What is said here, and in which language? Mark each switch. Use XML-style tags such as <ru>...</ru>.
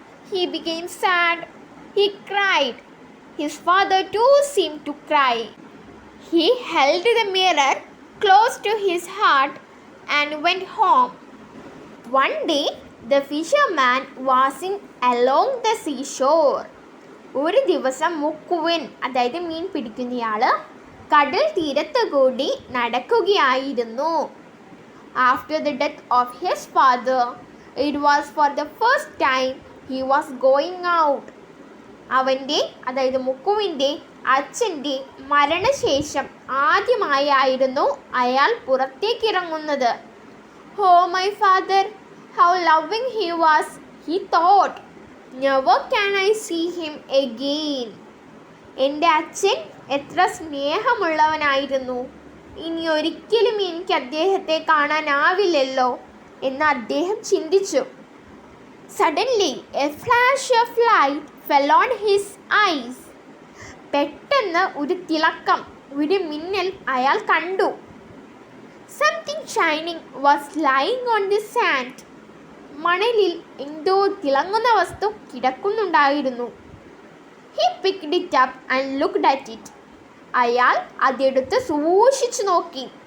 <en>He became sad. He cried. His father too seemed to cry. He held the mirror close to his heart and went home. One day, the fisherman was along the seashore.</en> <ml>ഒരു ദിവസം മുക്കുവൻ, അതായത് മീൻ പിടിക്കുന്നയാൾ, കടൽ തീരത്ത് കൂടി നടക്കുകയായിരുന്നു.</ml> <en>After the death of his father, it was for the first time he was going out.</en> <ml>അവൻ്റെ, അതായത് മുക്കുവിൻ്റെ അച്ഛൻ്റെ മരണശേഷം ആദ്യമായായിരുന്നു അയാൾ പുറത്തേക്കിറങ്ങുന്നത്.</ml> <en>Oh, my father, how loving he was, he thought. Never can I see him again.</en> <ml>എൻ്റെ അച്ഛൻ എത്ര സ്നേഹമുള്ളവനായിരുന്നു, ഇനി ഒരിക്കലും എനിക്ക് അദ്ദേഹത്തെ കാണാനാവില്ലല്ലോ എന്ന് അദ്ദേഹം ചിന്തിച്ചു.</ml> <en>Suddenly, a flash of light fell on his eyes.</en> <ml>പെട്ടെന്ന് ഒരു തിളക്കം, ഒരു മിന്നൽ അയാൾ കണ്ടു.</ml> <en>Something shining was lying on the sand.</en> <ml>മണലിൽ എന്തോ തിളങ്ങുന്ന വസ്തു കിടക്കുന്നുണ്ടായിരുന്നു.</ml> <en>He picked it up and looked at it.</en> <ml>അയാൾ അതെടുത്ത് സൂക്ഷിച്ചു നോക്കി.</ml>